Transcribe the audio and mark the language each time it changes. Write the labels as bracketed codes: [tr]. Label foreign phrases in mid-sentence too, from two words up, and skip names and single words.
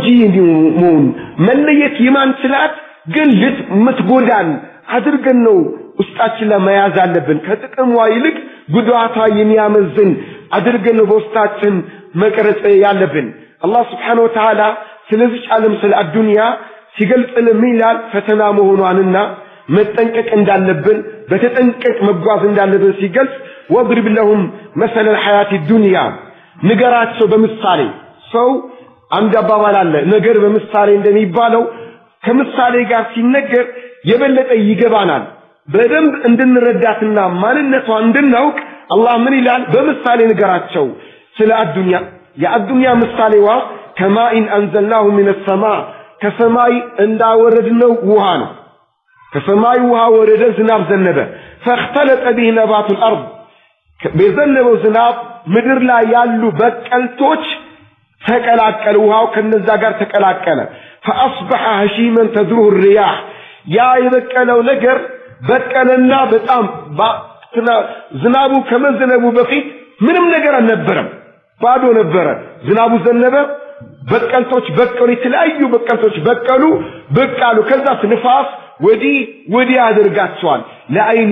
[am] እንዲሆን መለየት የማንችላት ግን ልትጎዳን አድርገን ነው ውስጣችን ለመያዝ አለብን ከጥቅሟ ይልቅ ጉዳቷ የሚያመዝን አድርገን ነው በውስጣችን መቅረጽ ያለብን አላህ [ar] سبحانه وتعالى [am] ስለዚህ ዓለም ስለ አዱንያ ሲገልጽልን ይላል ፈተና መሆኗንና መጠንቀቅ እንዳለብን በተጠንቀቅ መጓዝ እንዳለብን ሲገልጽ [ar] واضرب لهم مثل الحياة الدنيا [am] ንገራቸው በምሳሌ ሰው አንድ አባባል አለ ነገር በምሳሌ እንደሚባለው ከምሳሌ ጋር ሲነገር የበለጠ ይገባናል በደንብ እንድንረዳትና ማንነቷ እንድናውቅ አላህ ምን ይላል በምሳሌ ንገራቸው ስለ አዱንያ የአዱንያ ምሳሌዋ [ar] كماء أنزلناه من السماء [am] ከሰማይ እንዳወረድነው ውሃ ነው ከሰማይ ውሃ ወረደ ዝናብ ዘነበ [ar] فاختلط به نبات الارض [am] በዘነበው ዝናብ ምድር ላይ ያሉ በቀልቶች ተቀላቀለ ውሃው ከነዛ ጋር ተቀላቀለ [ar] فاصبح هشيما تدره الرياح [am] ያ የበቀለው ነገር በቀለና በጣም ዝናቡ ከመዘነቡ በፊት ምንም ነገር አልነበረም ባዶ ነበር ዝናቡ ዘነበ በቀልቶች በቀሉ የተለያዩ በቀልቶች በቀሉ በቃሉ ከዛ ንፋስ ወዲ ያደርጋቸዋል ለአይን